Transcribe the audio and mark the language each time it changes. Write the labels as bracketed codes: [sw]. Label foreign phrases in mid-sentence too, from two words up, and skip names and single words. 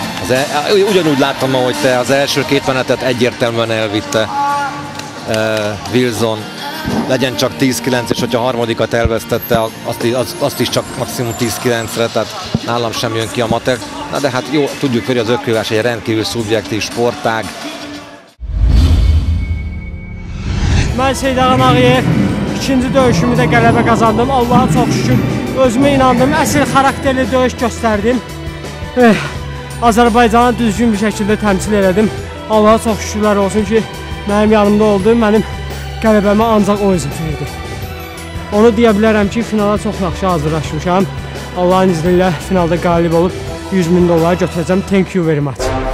[hu] Ugyanúgy láttam, ahogy te az első két menetet egyértelműen elvitte Wilson. Legyen csak 10-9, és hogyha a harmadikat elvesztette, azt is csak maximum 10-9-re, tehát nálam sem jön ki a matek. Na de hát jó, tudjuk, hogy az ökölvívás egy rendkívül szubjektív sportág. [az] Mən Seydaran Ağayev ikinci döyüşümü də qələbə qazandım. Allah'a çox şükür. Özümə inandım. Əsl xarakterli döyüş göstərdim. Azərbaycanı düzgün bir şəkildə təmsil elədim. Allah'a çox şükürlər olsun ki, mənim yanımda oldu. Mənim qələbəmə ancaq o izin verdi. Onu deyə bilərəm ki, finala çox yaxşı hazırlaşmışam. [tr] Allah'ın izniyle [az] finalda qalib olub $100.000 götürəcəm. [en] Thank you very much.